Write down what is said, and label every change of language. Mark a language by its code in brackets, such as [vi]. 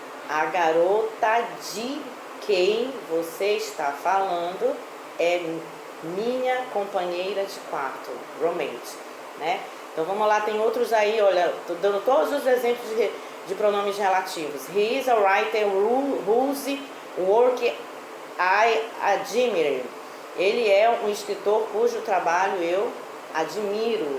[pt] A garota de quem você está falando é minha companheira de quarto. Roommate, né? Então vamos lá, tem outros aí, olha, tô dando todos os exemplos de pronomes relativos. [en] He is a writer whose work I admire. [pt] Ele é um escritor cujo trabalho eu admiro.